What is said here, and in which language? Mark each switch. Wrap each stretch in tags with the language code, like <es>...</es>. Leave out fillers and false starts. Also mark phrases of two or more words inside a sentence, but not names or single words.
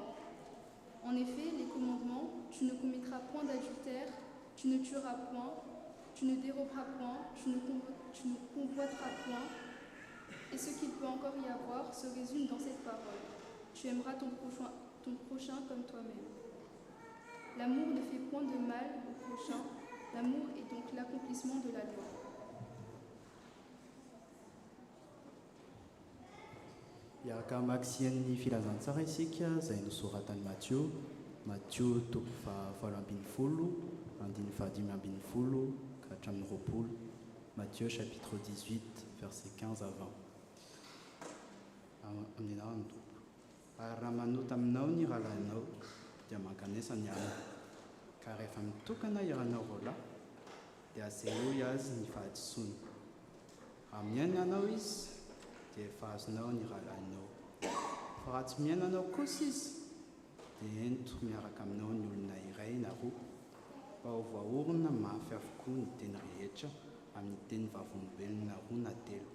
<fr>En effet, les commandements, tu ne commettras point d'adultère, tu ne tueras point, tu ne déroberas point, tu ne convoiteras point, et ce qu'il peut encore y avoir se résume dans cette parole. Tu aimeras ton prochain comme toi-même. L'amour ne fait point de mal au prochain. L'amour est donc l'accomplissement de la loi.</fr> <mg>Iaraka maksian'ny filazantsara isika izay nosoratany Matthieu toko fahavalo ambin'ny folo, andiny fahadimy ambin'ny folo ka hatramin'ny roapolo.</mg> <fr>Matthieu chapitre 18 verset 15 à 20.</fr> <mg>Amin'ny anarany tompo. Ary raha manota aminao ny rahalahinao dia mankanesa ny aminy, ka rehefa mitokana iranao roalahy dia asehoy azy ny fahadisoany. Raha miaina ianao izy dia efa azonao ny rahalahinao, fa raha tsy miaina anao kosa izy dia ento miaraka aminao ny olona iray na roa, mba ho voaorona mafy avokoa ny teny rehetra amin'ny teny vavolombelona roa na telo.</mg>